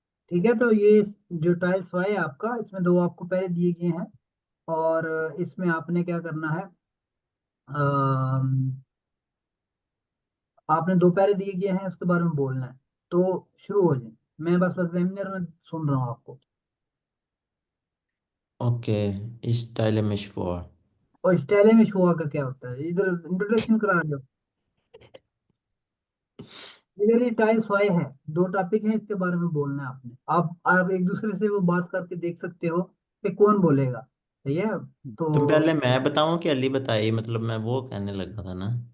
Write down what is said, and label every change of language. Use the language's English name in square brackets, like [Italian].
[Hindi] ठीक है, तो ये जो टाइल्स वाई है आपका, इसमें दो आपको पहले दिए गए हैं, और इसमें आपने क्या करना है, अम, आपने दो पैरे दिए गए हैं, उसके बारे में बोलना है। तो शुरू हो जाए, मैं बस एग्जामिनर में सुन रहा हूँ आपको। [German] Okay, ich stelle mich vor. [Hindi] और स्टाइल में शो का क्या होता है, इधर इंट्रोडक्शन करा रहे हो। इधर ये टाइल्स वाई है, दो टॉपिक हैं, इसके बारे में बोलना है आपने। आप एक दूसरे से वो बात करके देख सकते हो कि कौन बोलेगा। सही है। तो तुम पहले मैं बताऊं कि अली बताइए, मतलब मैं वो कहने लगा था ना।